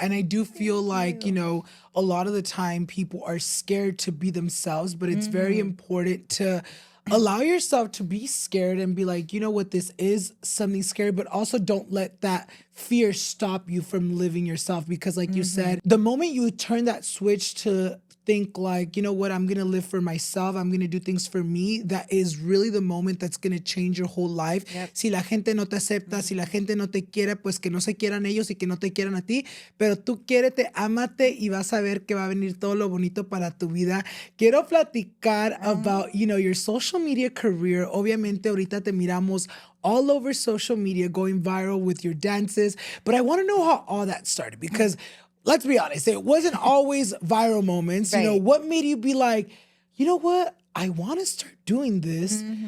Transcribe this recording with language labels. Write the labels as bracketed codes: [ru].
[en] And I do feel like, a lot of the time people are scared to be themselves, but it's very important to allow yourself to be scared and be like, you know what, this is something scary, but also don't let that fear stop you from living yourself. Because like you said, the moment you turn that switch to think like, you know what, I'm going to live for myself, I'm going to do things for me, that is really the moment that's going to change your whole life. [es] Si la gente no te acepta, si la gente no te quiere, pues que no se quieran ellos y que no te quieran a ti, pero tú quiérete, ámate y vas a ver que va a venir todo lo bonito para tu vida. Quiero platicar [en] about, your social media career. [es] Obviamente ahorita te miramos [en] all over social media going viral with your dances, but I want to know how all that started because let's be honest, it wasn't always viral moments. Right. What made you be like, you know what? I want to start doing this.